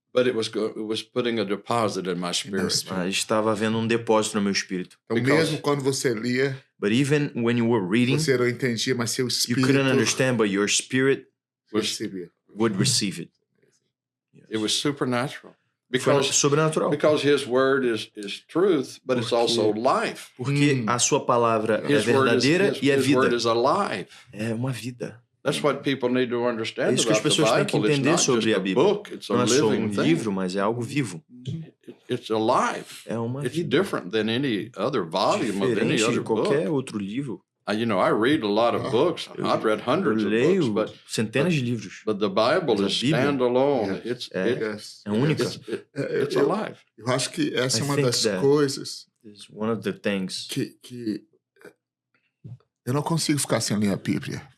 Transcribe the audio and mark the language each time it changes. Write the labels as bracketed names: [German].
[English] But it was putting a deposit in my spirit. [Portuguese] Estava havendo um depósito no meu espírito. Então, mesmo quando você lia, [English] but even when you were reading, [Portuguese] você não entendia, mas seu espírito, [English] you couldn't understand, but your spirit would receive it. Yes. It was supernatural. Because [Portuguese] sobrenatural. [English] Because His word is truth, but it's also life. [Portuguese] Porque a sua palavra é verdadeira e é vida. [English] His word is alive. [Portuguese] É uma vida. [English] That's what people need to understand. [Portuguese] É isso que as pessoas têm que entender sobre a Bíblia. Não é só um livro, mas é algo vivo. [English] It's alive. [Portuguese] É uma vida. [English] It's different than any other volume of any other book. [Portuguese] Qualquer outro livro. [English] I read a lot of books. I've read hundreds of books, but [Portuguese] centenas de livros. [English] But the Bible is standalone. It's [Portuguese] única. [English] It's alive. [Portuguese] Eu acho que essa é uma das coisas. [English] Is one of the things [Portuguese] que eu não consigo ficar sem ler a Bíblia.